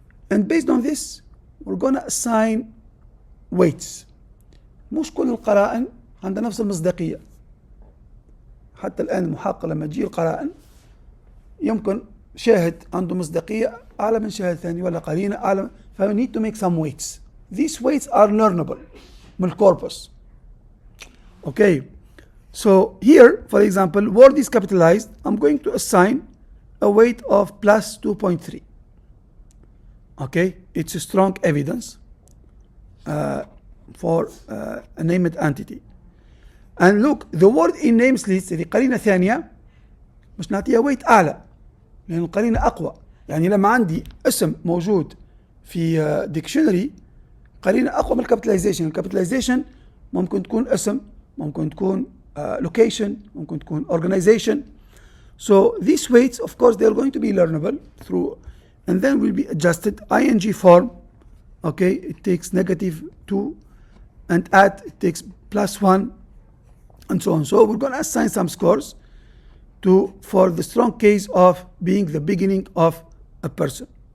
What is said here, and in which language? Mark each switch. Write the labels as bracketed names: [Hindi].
[English] And based on this, we're going to assign weights. [Arabic] مش كل القرائن عندها نفس المصداقية. حتى الآن المحقق لما تجي القرائن يمكن شاهد عنده مصداقية أعلى من شاهد ثاني ولا قرينة أعلى. [English] We need to make some weights. These weights are learnable [Arabic] من الcorpus. [English] Okay. So here, for example, word is capitalized. I'm going to assign a weight of plus 2.3. Okay, it's a strong evidence for a named entity. And look, the word in names list [Arabic] هذه قرينة ثانية مش نعطيها weight أعلى لأن القرينة أقوى. يعني لما عندي اسم موجود في dictionary قرينة أقوى من الكابيتاليزيشن. الكابيتاليزيشن ممكن تكون اسم، ممكن تكون location، ممكن تكون organization. [English] So these weights, of course, they are going to be learnable through, and then will be adjusted. ing form, okay, it takes -2, and at it takes +1, and so on. So we're going to assign some scores for the strong case of being the beginning of a person.